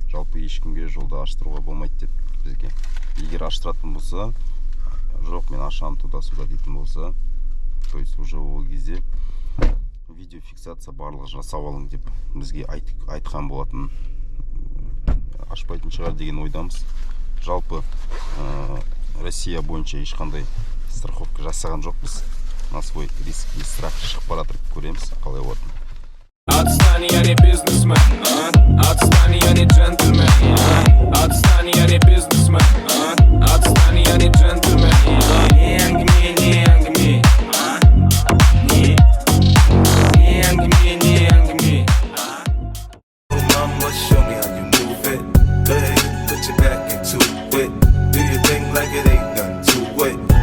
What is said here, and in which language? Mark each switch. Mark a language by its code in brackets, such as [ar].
[kk] Жалпы ешкімге жолда аштыруға болмайды деді бізге. Егер аштыратын болса, жоқ, мен ашам [ru] туда-сюда [kk] дейтін болса, [ru] то есть уже [kk] ол кезде видеофиксация барлығы жасап алың деп бізге айтқан болатын. Ашпайтын шығар деген ойдамыз. Жалпы Россия бойынша ешқандай страховка жасаған жоқпыз. [ru] На свой риск и страх [kk] шығып баратыр, көреміз қалай болатын. [ru] Отстань, я не бизнесмен, отстань, я не джентльмен, отстань, я не бизнесмен, отстань, я не джентльмен. Не ангми, не ангми, не ангми, не ангми. [en] Mama, show me how you move it. Go ahead, put your back into it. Do your thing like it ain't nothing to it.